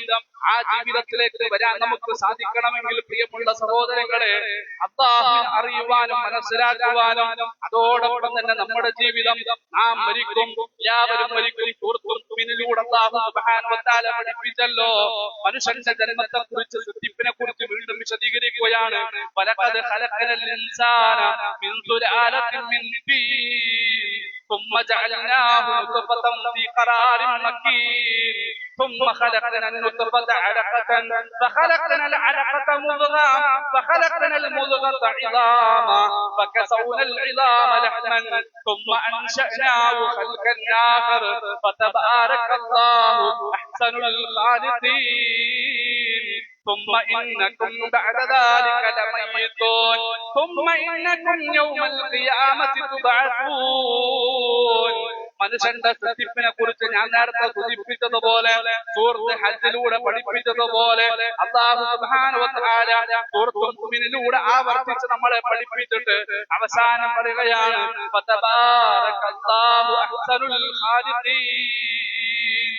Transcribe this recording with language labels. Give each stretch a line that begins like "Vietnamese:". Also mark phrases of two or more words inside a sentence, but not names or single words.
Malayalam: ആ ജീവിതത്തിലേക്ക് വരാൻ നമുക്ക് സാധിക്കണമെങ്കിൽ പ്രിയമുള്ള സഹോദരങ്ങളെ, അല്ലാഹുവിനെ അറിയുവാനും മനസ്സിലാക്കുവാനും അതോടൊപ്പം തന്നെ നമ്മുടെ ജീവിതം നാം മരിക്കും, എല്ലാവരും മരിക്കും.
Arabic: سورة الله سبحانه وتعالى
Malayalam: പഠിപ്പിച്ചല്ലോ, മനുഷ്യന്റെ ജന്മത്തെ കുറിച്ച്, സൃഷ്ടിപ്പിനെ കുറിച്ച് വീണ്ടും വിശദീകരിക്കുകയാണ്.
Arabic: ولقد خلقنا الإنسان من سلالة من طين ثم جعلناه نطفة في قرار مكين ثم خلقنا النطفة علقة فخلقنا العلقة مضغة فخلقنا المضغة عظاما فكسونا العظام لحما ثم أنشأناه خلقا آخر فتبارك الله أحسن الخالقين ثم إنكم بعد ذلك لميتون ثم إنكم يوم القيامة تبعثون.
Malayalam: മനുഷ്യന്റെ സൃഷ്ടിപ്പിനെ കുറിച്ച് ഞാൻ നേരത്തെ സൂചിപ്പിച്ചതുപോലെ, സൂറത്ത് ഹജ്ജിലൂടെ പഠിപ്പിച്ചതുപോലെ,
Arabic: الله سبحانه وتعالى
Malayalam: സൂറത്തുൽ മുഅ്മിനിലൂടെ ആവർത്തിച്ച് നമ്മളെ പഠിപ്പിച്ചിട്ട് അവസാനം പറയുകയാണ്,
Arabic: فتبارك الله أحسن الخالقين.